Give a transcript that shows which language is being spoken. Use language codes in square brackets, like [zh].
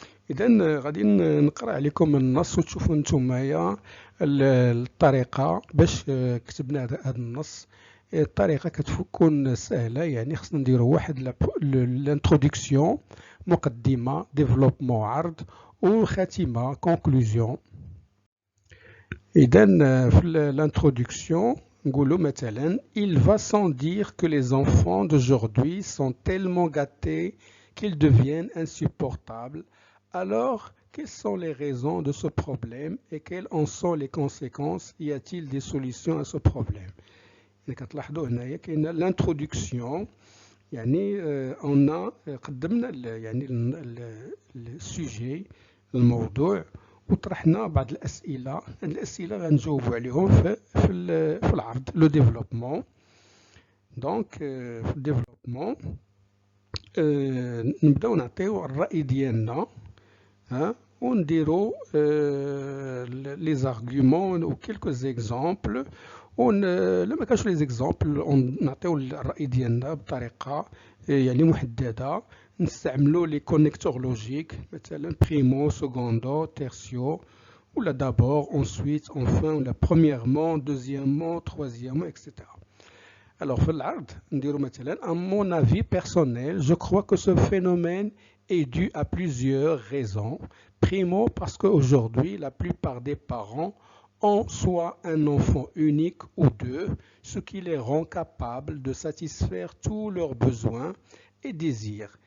[ar] إذا غادي نقرأ عليكم النص وتشوفوا نتوما الطريقة باش كتبنا هذا النص. الطريقة كتكون سهلة، يعني خصنا نديرو واحد لانترودكسيون، مقدمة، ديفلوبمون، عرض، وخاتمة كونكلوزيون. إذا في [fr] l'Introduction نقولوا مثلا il va sans dire que les enfants d'aujourd'hui sont tellement gâtés qu'ils deviennent insupportables. Alors, quelles sont les raisons de ce problème et quelles en sont les conséquences? Y a-t-il des solutions à ce problème? [ar] كتلاحظوا هنايا كاينه l'introduction، يعني [fr] on a [ar] قدمنا يعني السوجي، الموضوع، وطرحنا بعض الأسئلة. هاد الأسئلة غنجاوبوا عليهم في العرض، لو ديفلوبمون. دونك في الديفلوبمون نبداو نعطيو الرأي ديالنا، ونديرو لي زارغيومون و كيلكو زيكزامبل، لما كانش لي زيكزامبل نعطيو الرأي ديالنا بطريقة يعني محددة. نستعملوا [fr] لي كونيكتور لوجيك، مثلا بريمو، سكوندو، تيرسيو، ولا d'abord, ensuite, enfin, ولا premièrement, deuxièmement, troisièmement, etc. Alors [ar] في العرض نديرو مثلا [fr] à mon avis personnel, je crois que ce phénomène est dû à plusieurs raisons. Primo, parce qu'aujourd'hui, la plupart des parents ont soit un enfant unique ou deux, ce qui les rend capables de satisfaire tous leurs besoins et désir.